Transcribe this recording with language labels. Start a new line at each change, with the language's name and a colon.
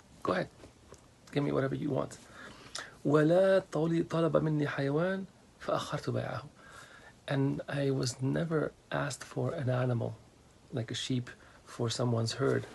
English: Go ahead, give me whatever you want.
Arabic: ولا طلب مني حيوان فأخرت بيعه.
English: And I was never asked for an animal, like a sheep for someone's herd.